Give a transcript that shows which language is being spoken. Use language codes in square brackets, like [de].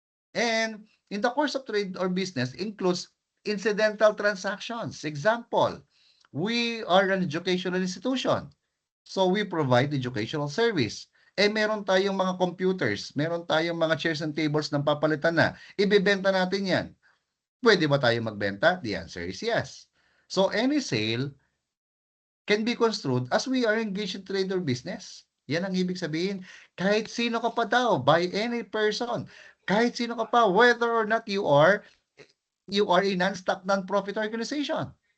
[en] And in the course of trade or business includes incidental transactions. Example, We are an educational institution. So we provide educational service. [tl] Meron tayong mga computers, meron tayong mga chairs and tables na papalitan na. Ibebenta natin yan. Pwede ba tayo magbenta? [en] The answer is yes. So any sale can be construed as we are engaged in trade or business. [tl] Yan ang ibig sabihin. Kahit sino ka pa daw, by any person, kahit sino ka pa, [en] whether or not you are a non-stock, non-profit organization.